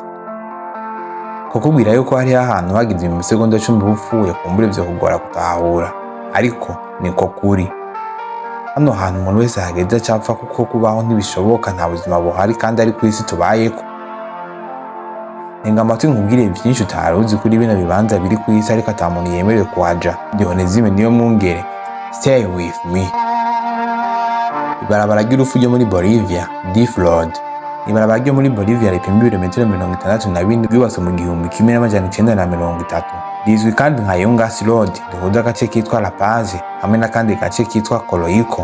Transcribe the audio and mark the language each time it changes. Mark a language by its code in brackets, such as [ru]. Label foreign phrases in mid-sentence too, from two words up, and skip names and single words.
[rn] Kukubwira yuko hariho ahantu hagize mu segonda 10 upfuye kumbura ivyo kugora gutahura, ariko niko kuri. Hano hantu umuntu wese hageze acapfa kuko kubaho ntibishoboka, nta buzima buhari kandi ari kw'isi tubayeko. Nenga amatwi nkubwire vyinshi utaruzi kuri bino bibanza biri kw'isi ariko ata muntu yemerewe kuhaja. Dionezime niyo mwungere. [en] Stay with me. [rn] Ibarabara ry'urupfu ryo muri Bolivia, Death Road. Ibarabara ryo muri Bolivia ripima ibirometero 64 ryubatswe mu 1930. Rizwi kandi nka Yungas Road, rihuza agace kitwa La Paz hamwe n'akandi gace kitwa Coroico.